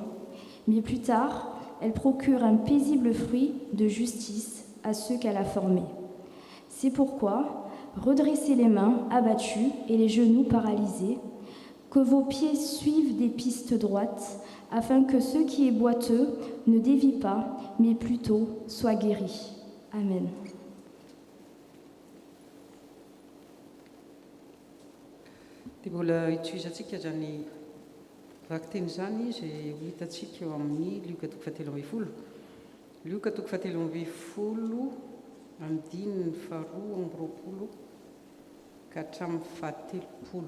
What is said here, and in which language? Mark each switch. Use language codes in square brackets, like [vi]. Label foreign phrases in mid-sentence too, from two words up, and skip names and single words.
[fr] Mais plus tard, elle procure un paisible fruit de justice à ceux qu'elle a formés. C'est pourquoi, redressez les mains abattues et les genoux paralysés, que vos pieds suivent des pistes droites, afin que ce qui est boiteux ne dévie pas, mais plutôt soit guéri. Amen. [mg] Dia mbola hitohizantsika zany vaky-teny izany izay ho hitantsika eo amin'ny Lioka 7:20. Lioka 7:20 amin'ny dininy 2:20 ka hatramin'ny 7:30.